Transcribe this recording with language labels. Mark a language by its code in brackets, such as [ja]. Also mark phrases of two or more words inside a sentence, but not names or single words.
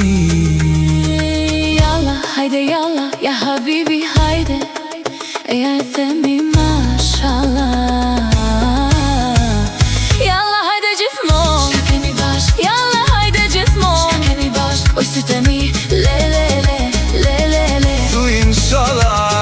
[ar] يلا، هيا يلا، يا حبيبي هيا, [sq] e themi [ar] mashallah. يلا هيا [sq] gjithmon, ka kemi bashk. [ar] يلا هيا [sq] gjithmon, ka kemi bashk. Oj si temi, le le le, le le le. Thuj inshallah.